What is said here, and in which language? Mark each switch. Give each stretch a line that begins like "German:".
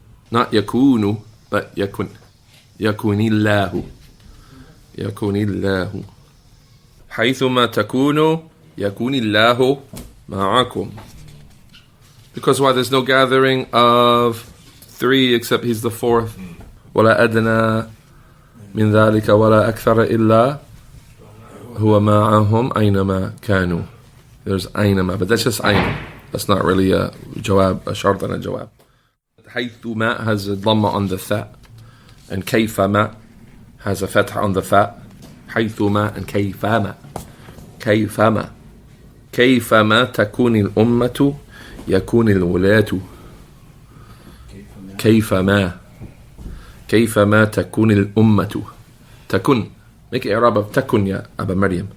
English: Not yakunu, but yakun. Yakunillahu. Yakunillahu.
Arabic: Haythuma takunu yakunillahu ma'akum.
English: Because why? There's no gathering of three except he's the fourth.
Arabic: ولا أدنى من ذلك ولا أكثر إلا هو معهم أينما كانوا.
English: There's أينما, but that's just أين. That's not really a jawab, a shart and a jawab. حيثما has a dhamma on the tha, and كيفما has a fatha on the fa.
Arabic: حيثما and كيفما. كيفما. كيفما تكون الأمة يكون الولاة. كيفما تكون الأمة. تكون. Make it إعراب of تكن يا أبا مريم.